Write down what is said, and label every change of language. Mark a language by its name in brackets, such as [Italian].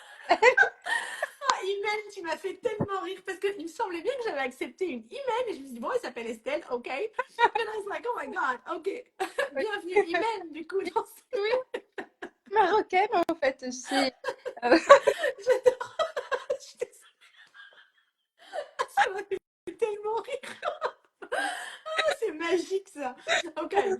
[French] Ah, Imen, tu m'as fait tellement rire parce qu'il me semblait bien que j'avais accepté une Imen et je me suis dit, bon, elle s'appelle Estelle, ok. [English] And I was like, oh my god, ok. [French] pas. Bienvenue Imen, du coup, dans Oui, marocaine en fait aussi. Euh, J'adore. Ça m'a fait tellement rire. Ah, c'est magique ça. Ok.